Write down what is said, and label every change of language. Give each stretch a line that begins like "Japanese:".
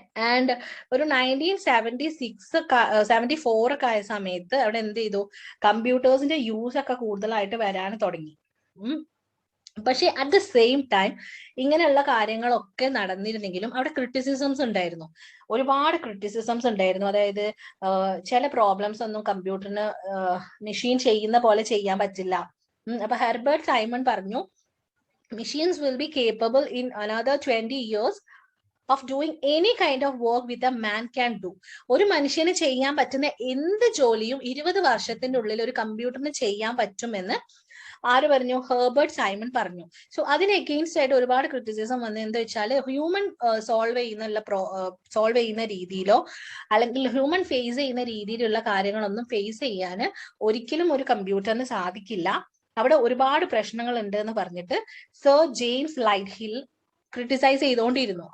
Malayalam: And ഒരു 1974 ഒക്കെ ആയ സമയത്ത് അവിടെ എന്ത് ചെയ്തു, കമ്പ്യൂട്ടേഴ്സിന്റെ യൂസ് ഒക്കെ കൂടുതലായിട്ട് വരാൻ തുടങ്ങി. പക്ഷെ
English: at the same time
Malayalam: ഇങ്ങനെയുള്ള കാര്യങ്ങളൊക്കെ നടന്നിരുന്നെങ്കിലും അവിടെ ക്രിറ്റിസിസംസ് ഉണ്ടായിരുന്നു, ഒരുപാട് ക്രിറ്റിസിസംസ് ഉണ്ടായിരുന്നു. അതായത് ചില പ്രോബ്ലംസ് ഒന്നും കമ്പ്യൂട്ടറിന് മെഷീൻ ചെയ്യുന്ന പോലെ ചെയ്യാൻ പറ്റില്ല. അപ്പൊ ഹെർബർട്ട് സൈമൺ പറഞ്ഞു,
English: Machines will be capable in another 20 years of doing any kind of work with a man can do.
Malayalam: ഒരു മനുഷ്യന് ചെയ്യാൻ പറ്റുന്ന എന്ത് ജോലിയും 20 വർഷത്തിന്റെ ഉള്ളിൽ ഒരു കമ്പ്യൂട്ടറിന് ചെയ്യാൻ പറ്റുമെന്ന് ആര് പറഞ്ഞു? ഹെർബർട്ട് സൈമൺ പറഞ്ഞു. സോ അതിന് എഗെയിൻസ്റ്റ് ആയിട്ട് ഒരുപാട് ക്രിറ്റിസിസം വന്നത് എന്താ വെച്ചാൽ, ഹ്യൂമൻ സോൾവ് ചെയ്യുന്ന രീതിയിലോ അല്ലെങ്കിൽ ഹ്യൂമൻ ഫേസ് ചെയ്യുന്ന രീതിയിലുള്ള കാര്യങ്ങളൊന്നും ഫേസ് ചെയ്യാൻ ഒരിക്കലും ഒരു കമ്പ്യൂട്ടറിന് സാധിക്കില്ല, അവിടെ ഒരുപാട് പ്രശ്നങ്ങൾ ഉണ്ട് എന്ന് പറഞ്ഞിട്ട് sir James light hill criticise ചെയ്തുകൊണ്ടിരുന്നു.